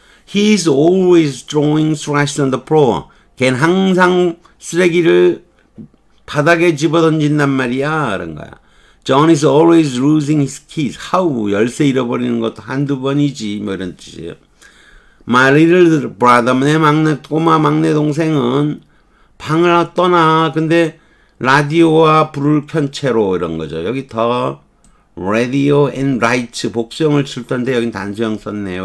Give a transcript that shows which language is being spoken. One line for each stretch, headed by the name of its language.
English: He's always throwing trash on the floor.
Korean: 걔는 항상 쓰레기를 바닥에 집어던진단 말이야. 그런 거야.
English: John is always losing his keys. How?
Korean: 열쇠 잃어버리는 것도 한두 번이지. 뭐 이런 뜻이에요.
English: My little brother,
Korean: 내 꼬마 막내 동생은 방을 떠나. 근데 라디오와 불을 켠 채로 이런 거죠. 여기 더
English: radio and lights
Korean: 복수형을 쓸 텐데 여긴 단수형 썼네요.